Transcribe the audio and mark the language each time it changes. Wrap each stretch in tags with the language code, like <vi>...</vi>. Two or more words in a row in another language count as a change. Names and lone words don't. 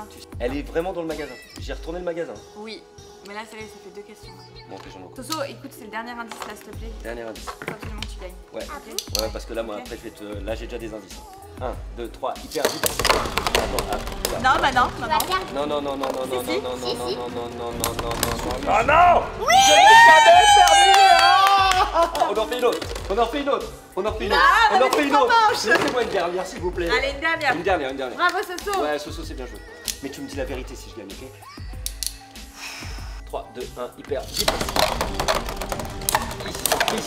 <fr>Elle est vraiment dans le magasin. J'ai retourné le magasin. Oui. Mais là, ça y est, ça fait 2 questions. Bon, ok, j'en ai encore. Soso, écoute, c'est le dernier indice là, s'il te plaît. Dernier indice. Faut absolument que tu gagnes. Ouais. Ok. Ouais, parce que là, moi, Ok. après, je vais te. Là, j'ai déjà des indices. 1, 2, 3, hyper vite. Attends, là. Non, bah non, Tu non, vas non. perdre. Non, non, non, non, non, non, Si, non, si, non, si, non, si. non, non, non, non, non, non, non. Ah non! Je n'ai jamais perdu! Ah on en refait une autre. On en refait une autre. On en refait une autre. Ah, On en mais refait une trois autre. manches. Laissez-moi une dernière, s'il vous plaît. Allez, une dernière. Une dernière, une dernière. Bravo, Soso. Ouais, Soso, c'est bien joué. Mais tu me dis la vérité si je gagne, ok? 3, 2, 1, hyper vite. Ici.</fr>